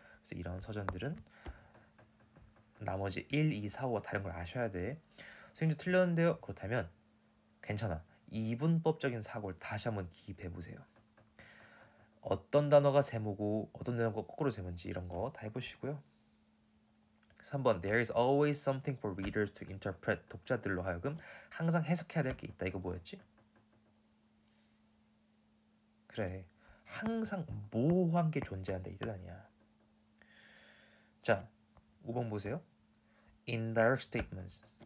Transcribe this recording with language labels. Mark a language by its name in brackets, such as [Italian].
[Korean] 그래서 이런 서전들은 나머지 1, 2, 4, 5가 다른 걸 아셔야 돼. 선생님도 틀렸는데요. 그렇다면 괜찮아. 이분법적인 사고를 다시 한번 기입해 보세요. 어떤 단어가 세모고 어떤 단어가 거꾸로 세모인지 이런 거 다 해보시고요. [English] 3번 There is always something for readers to interpret. [Korean] 독자들로 하여금 항상 해석해야 될 게 있다. 이거 뭐였지? 그래. 항상 모호한 게 존재한다. 이 뜻 아니야. 자, 5번 보세요. Indirect statements.